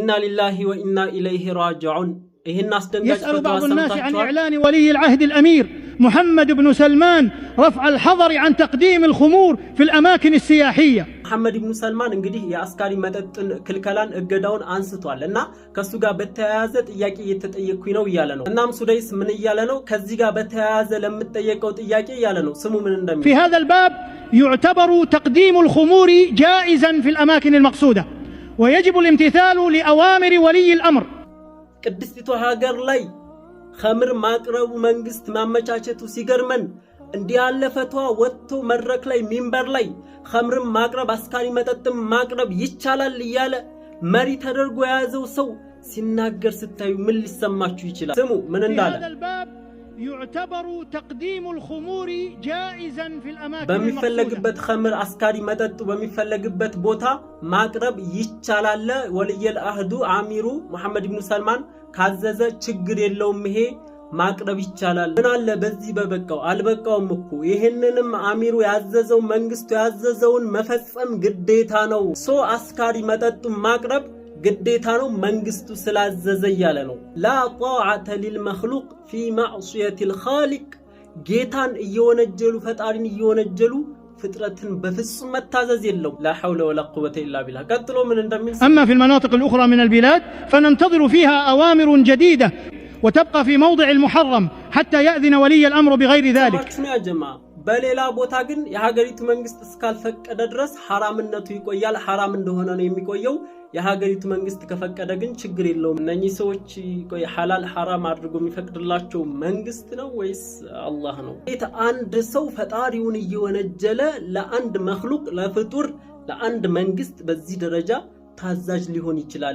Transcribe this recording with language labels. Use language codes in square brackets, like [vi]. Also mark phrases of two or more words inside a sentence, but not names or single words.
[ar] إنا لله وإنا إليه راجعون. يسأل بعض الناس عن إعلان ولي العهد الأمير محمد بن سلمان رفع الحظر عن تقديم الخمور في الأماكن السياحية. [am] محمد بن سلمان እንግዲህ የአስካሪ መጠጥ ክልከላን እገዳውን አንስቷል እና ከሱ ጋር በተያያዘ ጥያቄ እየተጠየቅኩኝ ነው እያለ ነው። እናም ሱዳይስ ምን እያለ ነው? ከዚህ ጋር በተያያዘ ለምትጠየቀው ጥያቄ እያለ ነው። ስሙ ምን እንደሚል [ar] في هذا الباب يعتبر تقديم الخمور جائزا في الأماكن المقصودة ويجب الامتثال لأوامر ولي الأمر. [am] ቅድስቲቱ ሀገር ላይ ኸምር ማቅረቡ መንግስት ማመቻቸቱ ሲገርመን እንዲህ ያለ ፈትዋ ወጥቶ መድረክ ላይ ሚንበር ላይ ኸምር ማቅረብ አስካሪ መጠጥም ማቅረብ ይቻላል እያለ መሪ ተደርጎ የያዘው ሰው ሲናገር ስታዩ ምን ሊሰማችሁ ይችላል? ስሙ ምን እንዳለ [ar] يعتبر تقديم الخمور جائزا في الأماكن [am] በሚፈለግበት ኸምር አስካሪ መጠጥ በሚፈለግበት ቦታ ማቅረብ ይቻላል። [ar] ولي العهد الأمير محمد بن سلمان [am] ካዘዘ ችግር የለውም፣ ይሄ ማቅረብ ይቻላል። ምን አለ በዚህ በበቃው አልበቃውም እኮ ይሄንንም አሚሩ ያዘዘው መንግስቱ ያዘዘውን መፈጸም ግዴታ ነው። አስካሪ መጠጥ ማቅረብ ግዴታ ነው መንግስቱ ስላዘዘ ያለ ነው። [ar] لا طاعة لمخلوق في معصية الخالق [am] ጌታን እየወነጀሉ ፈጣሪን እየወነጀሉ ፍጥረትን በፍጹም መታዘዝ የለው። [ar] لا حول ولا قوة إلا بالله። [am] ቀጥሎ ምን እንደሚል [ar] أما في المناطق الأخرى من البلاد فننتظر فيها أوامر جديدة وتبقى في موضع المحرم حتى يأذن ولي الأمر بغير ذلك. يا جماعة [am] በሌላ ቦታ ግን የሀገሪቱ መንግስት እስካልፈቀደ ድረስ ሐራምነቱ ይቆያል። ሐራም እንደሆነ ነው የሚቆየው። የሀገሪቱ መንግስት ከፈቀደ ግን ችግር የለውም። እነኚህ ሰዎች ሐላል ሐራም አድርጎ የሚፈቅድላቸው መንግስት ነው ወይስ አላህ ነው? አንድ ሰው ፈጣሪውን እየወነጀለ ለአንድ መኽሉቅ ለፍጡር ለአንድ መንግስት በዚህ ደረጃ ታዛዥ ሊሆን ይችላል?